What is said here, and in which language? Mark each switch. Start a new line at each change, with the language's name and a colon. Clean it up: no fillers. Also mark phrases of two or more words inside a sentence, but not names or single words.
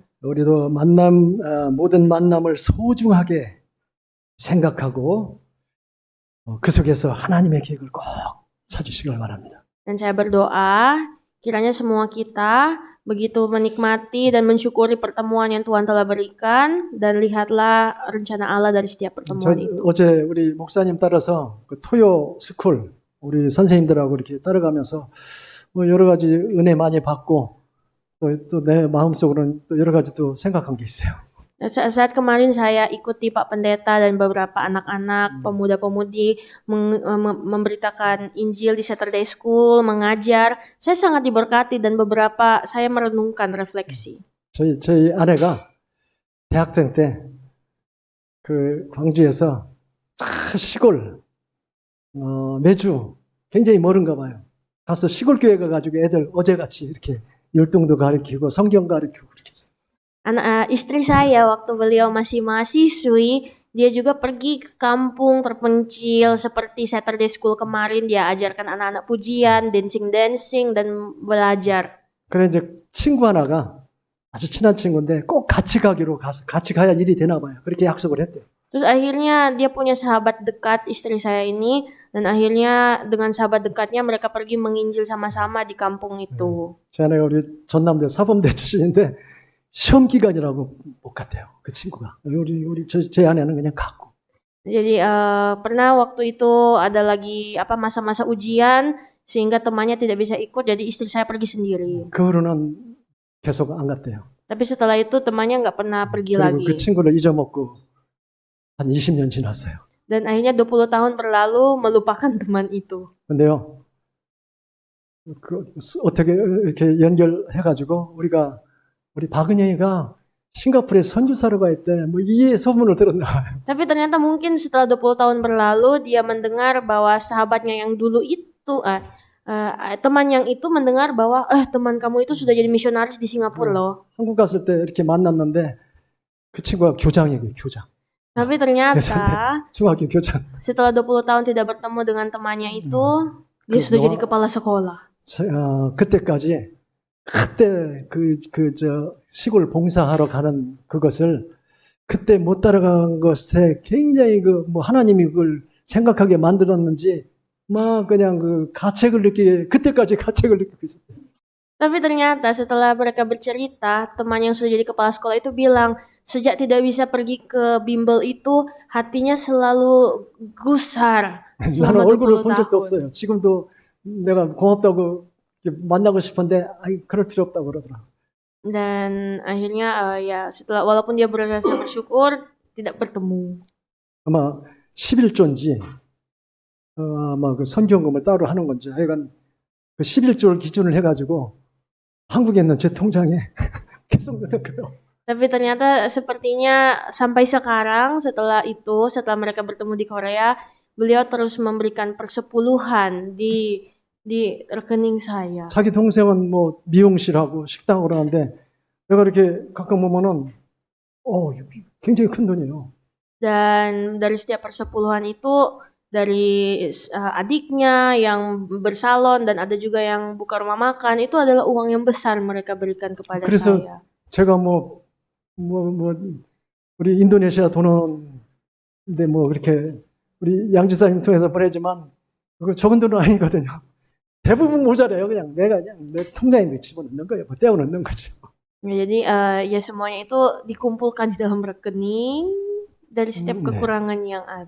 Korean: 우리도 모든 만남을 소중하게 생각하고 그 속에서 하나님의 계획을 꼭 찾으시길 바랍니다.
Indonesian: Dan saya berdoa kiranya semua kita begitu menikmati dan mensyukuri pertemuan yang Tuhan telah berikan dan lihatlah rencana Allah dari setiap pertemuan itu.
Korean: 어제 우리 목사님 따라서 그 토요 스쿨 우리 선생님들하고 이렇게 따라가면서 여러 가지 은혜 많이 받고 또 내 마음속으로는 또 여러 가지 또 생각한 게 있어요.
Indonesian: Saat kemarin saya ikuti Pak Pendeta dan beberapa anak-anak pemuda-pemudi memberitakan Injil di
English: Saturday School,
Indonesian: mengajar, saya sangat diberkati dan beberapa saya merenungkan refleksi.
Korean: 저희 아내가 대학생 때 그 광주에서 시골 매주 굉장히 멀은가 봐요. 가서 시골 교회 가가지고 애들 어제같이 이렇게 율동도 가르치고 성경 가르치고 그렇게 했어요.
Indonesian: Istri saya waktu beliau masih mahasiswi, dia juga pergi ke kampung terpencil seperti
English: Saturday School
Indonesian: kemarin. Dia ajarkan anak-anak pujian, dancing dan belajar.
Korean: 그래 이제 친구 하나가 아주 친한 친구인데 꼭 같이 가기로 가서 같이 가야 일이 되나 봐요. 그렇게 약속을 했대요.
Indonesian: Terus akhirnya dia punya sahabat dekat istri saya ini, dan akhirnya dengan sahabat dekatnya mereka pergi menginjil sama-sama di kampung itu.
Korean: 제 아내가 우리 전남대 사범대 출신인데 시험 기간이라고 못 갔대요. 그 친구가. 제 아내는 그냥 갔고.
Indonesian: Jadi pernah waktu itu ada lagi masa-masa ujian sehingga temannya tidak bisa ikut, jadi istri saya pergi sendiri.
Korean: 그 후로는 계속 안 갔대요.
Indonesian: Tapi setelah itu temannya nggak pernah pergi
Korean: 그리고
Indonesian: lagi.
Korean: 그 친구를 잊어먹고 한 20년 지났어요.
Indonesian: Dan akhirnya 20 tahun berlalu melupakan teman itu.
Korean: 근데요, 어떻게 이렇게 연결해가지고 우리 박은영이가 싱가포르에 선교사로 가 있대. 뭐 이 소문을 들었나 봐요.
Indonesian: Tapi ternyata mungkin setelah 20 tahun berlalu dia mendengar bahwa sahabatnya yang dulu itu teman yang itu mendengar bahwa teman kamu itu sudah jadi misionaris di Singapura loh.
Korean: 한국 갔을 때 이렇게 만났는데 그 친구가 교장이에요, 교장.
Indonesian: Tapi ternyata
Korean: 중학교 교장.
Indonesian: setelah 20 tahun tidak bertemu dengan temannya itu, dia sudah jadi kepala sekolah.
Korean: 그때 저 시골 봉사하러 가는 그것을 그때 못 따라간 것에 굉장히 뭐 하나님이 그걸 생각하게 만들었는지 막 그냥 그때까지 가책을 느끼고 있었어요.
Indonesian: Tapi ternyata setelah mereka bercerita, teman yang sudah jadi kepala sekolah itu bilang, sejak tidak bisa pergi ke bimbel itu, hatinya selalu gusar
Korean: 나는
Indonesian: selama
Korean: 얼굴을
Indonesian: 20
Korean: 본 적도
Indonesian: tahun.
Korean: 없어요. 지금도 내가 고맙다고 이렇게 만나고 싶은데 그럴 필요 없다고 그러더라.
Indonesian: Dan akhirnya ya setelah walaupun dia berasa bersyukur, tidak bertemu.
Korean: 아마 11조인지 아마 그 선교금을 따로 하는 건지 하여간 그 11조를 기준을 해가지고 한국에 있는 제 통장에 계속 넣는 거예요.
Indonesian: Tapi ternyata sepertinya sampai sekarang setelah mereka bertemu di Korea, beliau terus memberikan persepuluhan di rekening saya.
Korean: 자기 동생은 뭐 미용실하고 식당을 하는데 내가 이렇게 가끔 보면은 굉장히 큰 돈이에요.
Indonesian: Dan dari setiap persepuluhan itu dari adiknya yang bersalon dan ada juga yang buka rumah makan, itu adalah uang yang besar mereka berikan kepada
Korean: 그래서
Indonesian: saya.
Korean: 제가 우리 인도네시아 돈인데 뭐 그렇게 우리 양지사님 통해서 보내지만 그거 적은 돈은 아니거든요. 대부분 모자라요. 그냥 내가 내 통장에 집어넣는 거예요. 떼어 넣는 거죠.
Indonesian: Jadi ya semuanya itu dikumpulkan di dalam rekening dari setiap kekurangan yang ada.